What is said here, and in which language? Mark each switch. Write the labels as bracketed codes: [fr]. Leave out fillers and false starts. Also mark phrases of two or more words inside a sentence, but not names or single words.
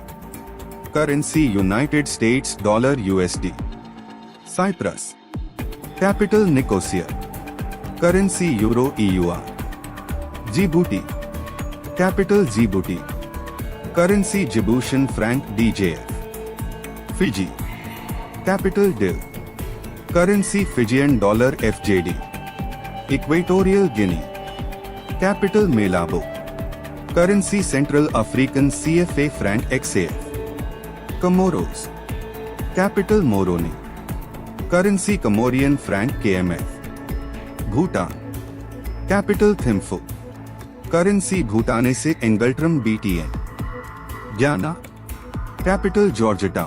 [en] Currency United States Dollar USD. Cyprus. Capital Nicosia. Currency Euro EUR. Djibouti. Capital Djibouti. Currency Djiboutian franc DJF. Fiji. Capital Dil. Currency Fijian dollar FJD. Equatorial Guinea. Capital Malabo. Currency Central African CFA franc XAF. Comoros. Capital Moroni. Currency Comorian franc KMF. Bhutan. Capital Thimphu. Currency Bhutanese Engeltram BTN. Guyana. Capital Georgetown.